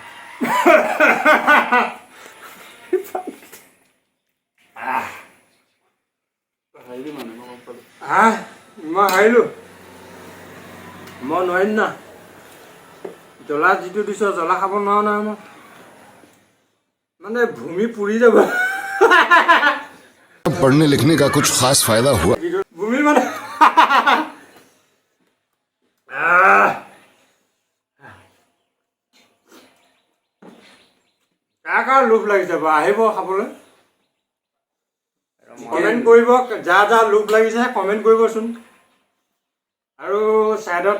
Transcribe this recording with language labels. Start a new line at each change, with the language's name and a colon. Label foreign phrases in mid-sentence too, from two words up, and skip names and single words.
Assamese: মই হাৰিলোঁ মই নোৱাৰিম না জ্বলা যিটো দিছ জ্বলা খাব নোৱাৰো নহয় মই মানে ভূমি পুৰি যাব
Hindi: पढ़ने लिखने का कुछ खास फायदा हुआ
Assamese: ভূমি মানে কাৰ লোভ লাগিছে বাৰু আহিব খাবলৈ কমেণ্ট কৰিব যা লোভ লাগিছে কমেণ্ট কৰিবচোন আৰু ছাইডত